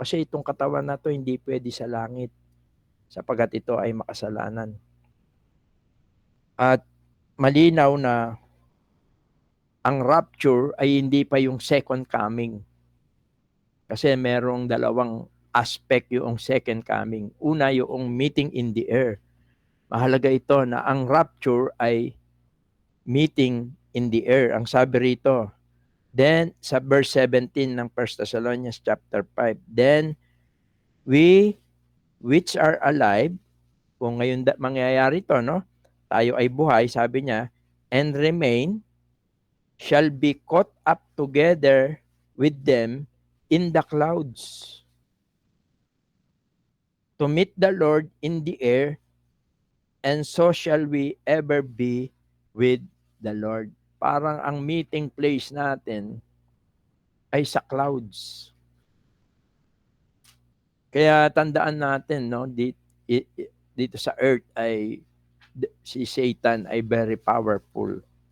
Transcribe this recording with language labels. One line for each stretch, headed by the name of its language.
Filipino: Kasi itong katawan na to hindi pwede sa langit sapagkat ito ay makasalanan. At malinaw na ang rapture ay hindi pa yung second coming. Kasi merong dalawang aspect yung second coming. Una, yung
English: meeting in the air.
Filipino: Mahalaga ito na ang rapture ay
English: meeting in the air.
Filipino: Ang sabi rito, then sa verse 17 ng 1 Thessalonians chapter 5,
English: then we which are alive,
Filipino: kung ngayon mangyayari ito, no? tayo ay buhay, sabi niya,
English: and remain, shall be caught up together with them in the clouds to meet the Lord in the air, and so shall we ever be with the Lord.
Filipino: Parang ang meeting place natin ay sa clouds. Kaya tandaan natin, no, dito sa earth ay si Satan ay
English: very powerful.